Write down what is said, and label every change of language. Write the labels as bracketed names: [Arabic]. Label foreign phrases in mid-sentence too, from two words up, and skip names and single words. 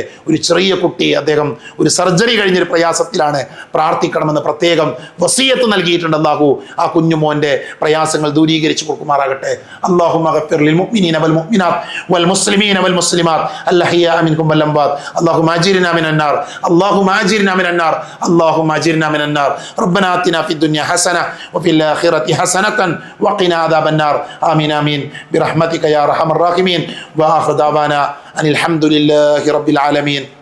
[Malayalam] ഒരു ചെറിയ കുട്ടി, അദ്ദേഹം ഒരു സർജറി കഴിഞ്ഞൊരു പ്രയാസത്തിലാണ്, പ്രാർത്ഥിക്കണമെന്ന് പ്രത്യേകം വസിയത്ത് നൽകിയിട്ടുണ്ട്. അല്ലാഹു ആ കുഞ്ഞുമോൻ്റെ പ്രയാസങ്ങൾ ദൂരീകരിച്ചു കൊടുക്കുമാറാകട്ടെ. [Arabic] اللهم اغفر للمؤمنين والمؤمنات والمسلمين والمسلمات الأحياء منكم والأموات. اللهم أجرنا من النار، اللهم أجرنا من النار، اللهم أجرنا من النار. ربنا آتنا في الدنيا حسنة وفي الآخرة حسنة وقنا عذاب النار. آمين آمين برحمتك يا أرحم الراحمين. وآخر دعوانا أن الحمد لله رب العالمين.